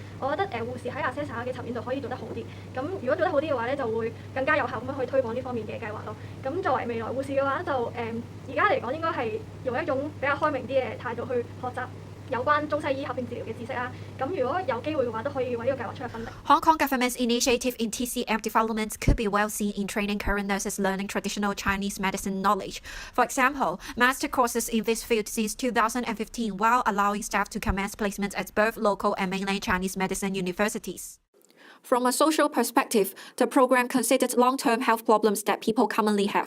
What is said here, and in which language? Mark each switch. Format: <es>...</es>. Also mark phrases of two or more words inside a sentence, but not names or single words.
<yue>我覺得護士喺 assessment 嘅層面度可以做得好啲。咁如果做得好啲嘅話咧，就會更加有效咁樣去推廣呢方面嘅計劃咯。咁作為未來護士嘅話，就而家嚟講應該係用一種比較開明啲嘅態度去學習有關中西醫合併治療嘅知識啦，咁如果有機會嘅話，都可以為呢個計劃出一分力。</yue> <en>Hong Kong government's initiative in TCM development could be well seen in training current nurses learning traditional Chinese medicine knowledge. For example, master courses in this field since 2015, while allowing staff to commence placement at both local and mainland Chinese medicine universities. From a social perspective, the program considered long-term health problems that people commonly have.</en>